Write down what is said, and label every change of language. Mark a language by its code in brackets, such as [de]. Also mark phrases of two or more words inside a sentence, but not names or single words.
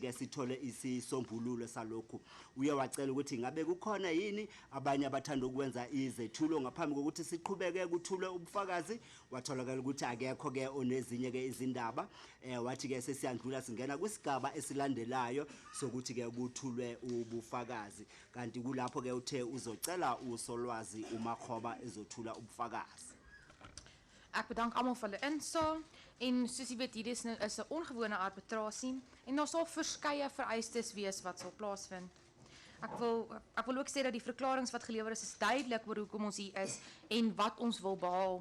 [zu] ke sithole isisombululo salokhu uye wacela ukuthi ngabe kukhona yini abanye abathanda ukwenza izethulo ngaphambi kokuthi siqhubeke kuthule ubufakazi watholakala ukuthi akekho ke onezinye ke izindaba wathi ke sesiyandlula singena kwisigaba esilandelayo sokuthi ke kuthulwe ubufakazi kanti kulapho ke uthe uzocela usolwazi uMakgoba ezothula ubufakazi. [af] Ek bedank almal vir hulle insaag en soos jy weet hier is 'n ongewone arbitrasie en daar sal verskeie vereistes wees wat sal plaasvind. Ek wil ook sê dat die verklaringe wat gelewer is duidelik oor hoekom ons hier is en wat ons wil behaal.